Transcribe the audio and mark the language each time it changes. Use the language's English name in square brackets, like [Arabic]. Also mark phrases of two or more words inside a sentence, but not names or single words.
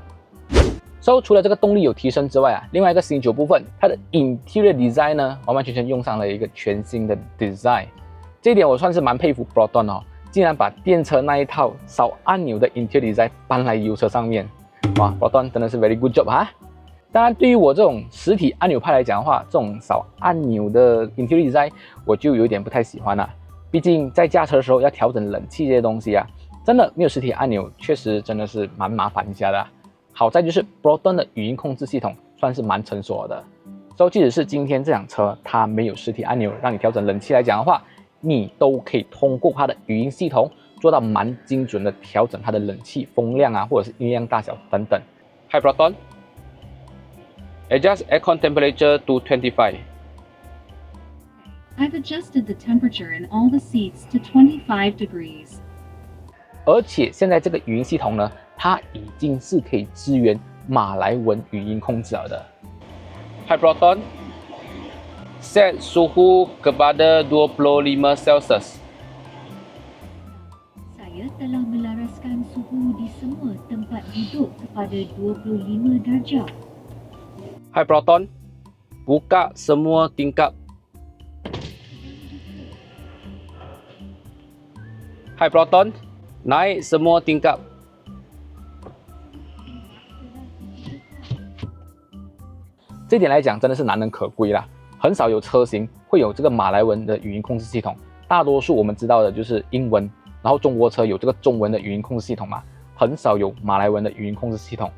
[Chinese] 除了这个动力有提升之外另外一个新酒部分，它的 [English] Interior Design [Chinese] 呢，完完全全用上了一个全新的 Design。这一点我算是蛮佩服 Proton竟然把电车那一套少按钮的 [English] Interior Design [Chinese] 搬来油车上面。哇 ，Proton 真的是 [English] very good job [Chinese] 当然，对于我这种实体按钮派来讲的话，这种少按钮的 [English] Interior Design [Chinese] 我就有点不太喜欢毕竟在驾车的时候要调整冷气这些东西真的没有实体按钮，确实真的是蛮麻烦一下的好在就是 Proton 的语音控制系统算是蛮成熟的，即使是今天这辆车它没有实体按钮让你调整冷气来讲的话，你都可以通过它的语音系统做到蛮精准的调整它的冷气风量或者是音量大小等等。 [English] Hi Proton, adjust aircon temperature to 25. I've adjusted the temperature in all the seats to 25 degrees. [Chinese] 而且现在这个语音系统呢，它已经是可以支援马来文语音控制了的。 [Malay] Hi Proton, set suhu kepada 25 Celsius. Saya telah melaraskan suhu di semua tempat duduk kepada 25 darjah. Hi Proton, buka semua tingkap. Hi Proton, naik semua tingkap. [Chinese] 这点来讲真的是难能可贵啦，很少有车型会有这个马来文的语音控制系统，大多数我们知道的就是英文，然后中国车有这个中文的语音控制系统嘛，很少有马来文的语音控制系统。